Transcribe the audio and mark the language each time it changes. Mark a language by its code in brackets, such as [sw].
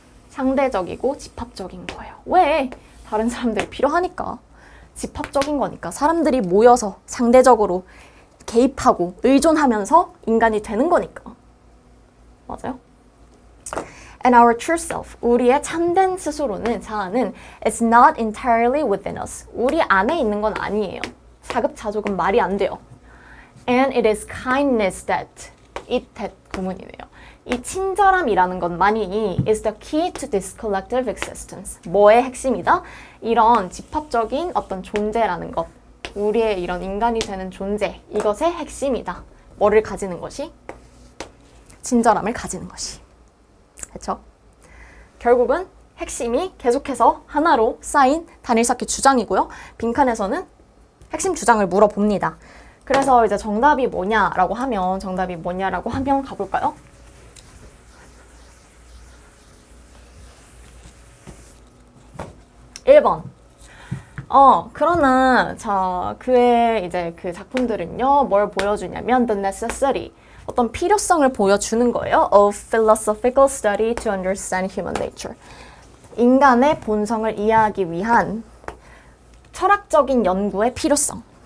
[ko] 상대적이고 집합적인 거예요. 왜? 다른 사람들이 필요하니까. 집합적인 거니까. 사람들이 모여서 상대적으로 개입하고 의존하면서 인간이 되는 거니까. 맞아요? [en] And our true self, [ko] 우리의 참된 스스로는, 자아는 [en] is not entirely within us. [ko] 우리 안에 있는 건 아니에요. 자급자족은 말이 안 돼요. [en] And it is kindness that, that [ko] 구문이네요. 이 친절함이라는 것만이 [en] is the key to this collective existence. [ko] 뭐의 핵심이다? 이런 집합적인 어떤 존재라는 것. 우리의 이런 인간이 되는 존재. 이것의 핵심이다. 뭐를 가지는 것이? 친절함을 가지는 것이. 그렇죠? 결국은 핵심이 계속해서 하나로 쌓인 단일쌓기 주장이고요. 빈칸에서는 핵심 주장을 물어봅니다. 그래서 이제 정답이 뭐냐라고 하면 가볼까요? (1번) 그러나 그의 이제 그 작품들은요 뭘 보여주냐면 [en] the necessity [ko] 어떤 필요성을 보여주는 거예요. [en] of philosophical study to understand human nature. [ko] 인간의 본성을 이해하기 위한 철학적인 연구의 필요성.